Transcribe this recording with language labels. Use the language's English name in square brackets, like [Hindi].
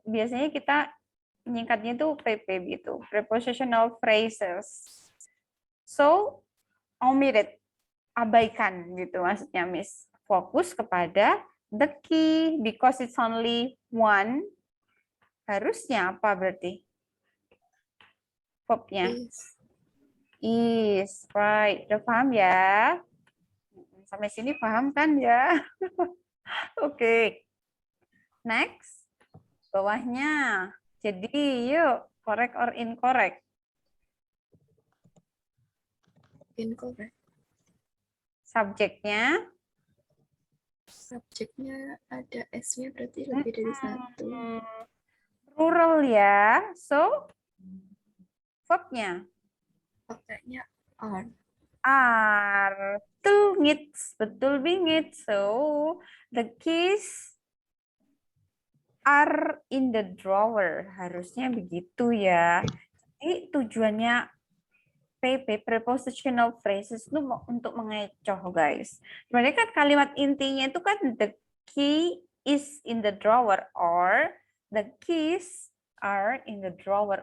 [Indonesian] Biasanya kita menyingkatnya itu PP gitu, prepositional phrases. So, [English] omit it, [Indonesian] abaikan gitu maksudnya, Miss. Fokus kepada [English] the key because it's only one. [Indonesian] Harusnya apa berarti? Verbnya? [English] Is, right. [Indonesian] Udah paham ya? Sampai sini paham kan ya? Oke. Next. Bawahnya. Jadi yuk, [English] correct or incorrect? Incorrect. [Indonesian] Subjeknya. Subjeknya ada S-nya berarti lebih dari satu. Plural ya. So, verbnya. Pakainya are. Are. Betul ngits. Betul bingit. [English] So, the keys are in the drawer. [Indonesian] Harusnya begitu ya. Jadi tujuannya PP, prepositional phrases itu untuk mengecoh, guys. Sebenarnya kan kalimat intinya itu kan [English] the key is in the drawer [Indonesian] or the keys are in the drawer.